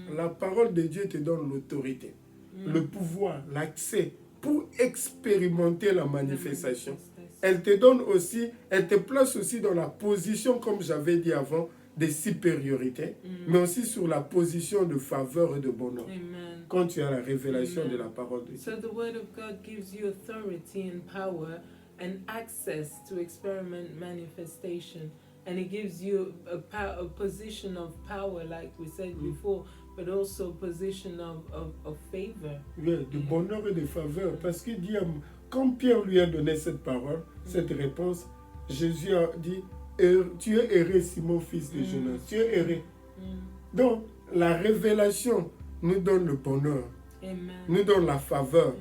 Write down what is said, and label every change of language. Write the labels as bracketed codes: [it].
[fr] La parole de Dieu te donne l'autorité, le pouvoir, l'accès pour expérimenter la manifestation. Elle te donne aussi, elle te place aussi dans la position, comme j'avais dit avant, de supériorité, mais aussi sur la position de faveur et de bonheur. Amen. Quand tu as la révélation de la parole de Dieu. [en] So the word of God gives you authority and power and access to experiment manifestation. And it gives you a position of power, like we said before, but also a position of favor. [fr] Oui, de bonheur et de faveur. Parce qu'il dit, quand Pierre lui a donné cette parole, cette réponse, Jésus a dit, tu es erré, Simon, fils de Jonas. Tu es erré. Donc, la révélation nous donne le bonheur, nous donne la faveur.